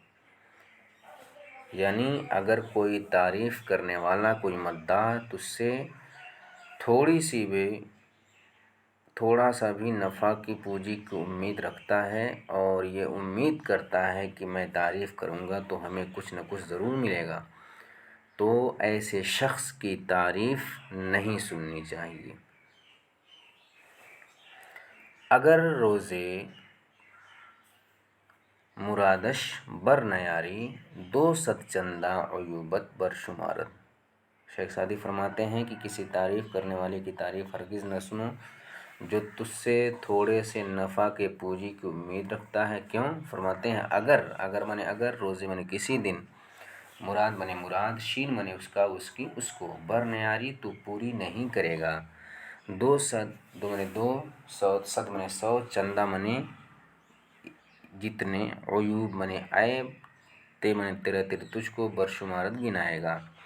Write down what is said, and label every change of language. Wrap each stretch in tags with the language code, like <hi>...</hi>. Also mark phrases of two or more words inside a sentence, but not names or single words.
<ur>یعنی اگر کوئی تعریف کرنے والا، کوئی مداح تجھ سے تھوڑا سا بھی نفع کی پونجی کی امید رکھتا ہے اور یہ امید کرتا ہے کہ میں تعریف کروں گا تو ہمیں کچھ نہ کچھ ضرور ملے گا، تو ایسے شخص کی تعریف نہیں سننی چاہیے۔</ur> <fa>اگر روزے مرادش بر نیاری 200 چندہ عیوبت بر شمارت۔</fa> <ur>شیخ سعدی فرماتے ہیں کہ کسی تعریف کرنے والے کی تعریف ہرگز نہ سنو جو تجھ سے تھوڑے سے نفع کے پوجی کی امید رکھتا ہے۔ کیوں؟ فرماتے ہیں اگر مانے اگر، روزے مانے کسی دن، مراد مانے مراد، شین مانے اس کا، اس کی، اس کو،</ur> <fa>بر نیاری</fa> <ur>تو پوری نہیں کرے گا، 200 صد مانے 100، چندہ مانے جتنے، عیوب مانے عیب، تے مانے تیرا تجھ کو، برشمارت گنائے گا۔</ur>